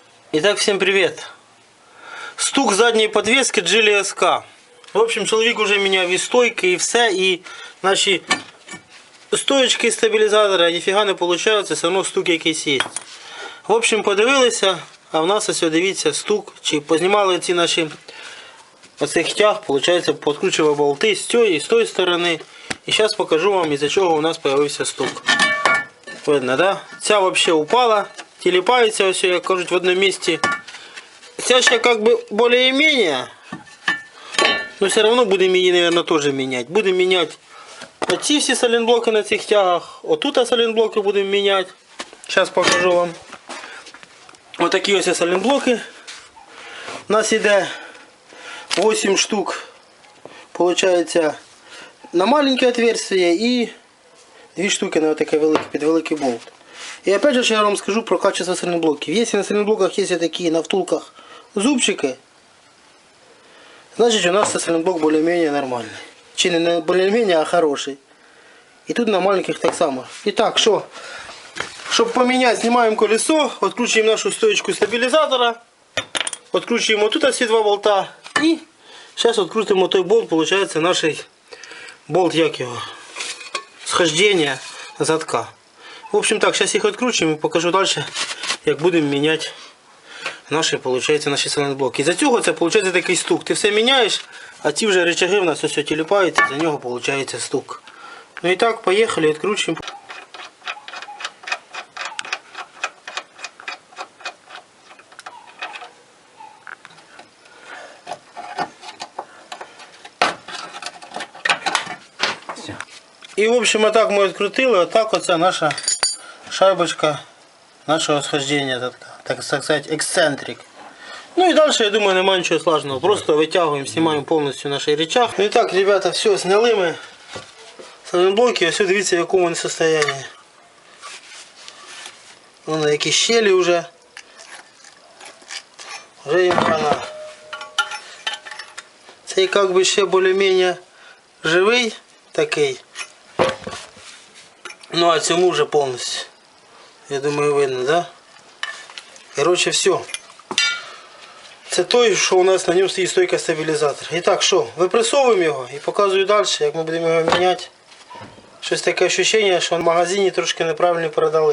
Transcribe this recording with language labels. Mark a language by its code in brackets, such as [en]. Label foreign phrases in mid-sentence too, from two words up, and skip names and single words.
[ru] Итак, всем привет. Стук задней подвески Geely SK. В общем, [uk] чоловік уже міняв і стойки, і все, і наші стоечки і стабілізатори ніфіга не виходить, все одно стук якийсь є. [ru] В общем, [uk] подивилися, а в нас ось, дивіться, стук, чи познімали ці наші оцих тяг, виходить, подкручував болти з цієї і з тої сторони. І зараз покажу вам, із-за чого у нас з'явився стук. [ru] Видно, да? [uk] Ця взагалі упала, тіліпається, ось, як кажуть, в одному місці. Ця ще [ru] как бы более-менее, но все равно будем її, наверное, тоже менять. Будем менять оці всі саленблоки на цих тягах. [uk] Отут саленблоки будемо міняти. Зараз покажу вам. Отакі ось саленблоки. У нас іде 8 штук, получается, на маленьке отверстие и 2 штуки на таке велике, під великий болт. [ru] И опять же я вам скажу про качество саленблоків. Если на саленблоках есть такие на втулках зубчики, значит у нас саленблок более-менее нормальный. [uk] Чи не [ru] более-менее, а хороший. И тут на маленьких [uk] так само. [ru] Итак, что? Чтобы поменять, снимаем колесо, откручиваем нашу стоечку стабилизатора, откручиваем вот тут все два болта и сейчас открутим вот той болт, получается наш болт, як его, схождения задка. В общем так, сейчас их откручиваем и покажу дальше, як будем менять наші, получается, наші саленблоки. [uk] Із-за цього це виходить такий стук. Ти все міняєш, а ті вже рычаги в нас все тіліпаються, за нього виходить стук. Ну і так, поїхали, відкручуємо. І [ru] в общем, [uk] отак ми відкрутили, отак оця наша шайбочка [ru] нашего схождения, так сказать, эксцентрик. Ну и дальше, я думаю, немає ничего сложного. Просто вытягиваем, снимаем полностью наш рычаг. Ну и так, ребята, все, сняли мы саленблоки. [uk] Ось дивіться, в якому вони состоянии. Вон які щелі вже. Вже їм хана. Цей [ru] как бы [uk] ще більш-менш живий такий. Ну а цьому вже повністю. Я думаю, видно, да? [ru] Короче, все. [uk] Це той, що у нас на ньому стоїть стойка стабілізатора. І так, що? Випресовуємо його і показую далі, як ми будемо його міняти. Щось таке відчуття, що в магазині трошки неправильно продали.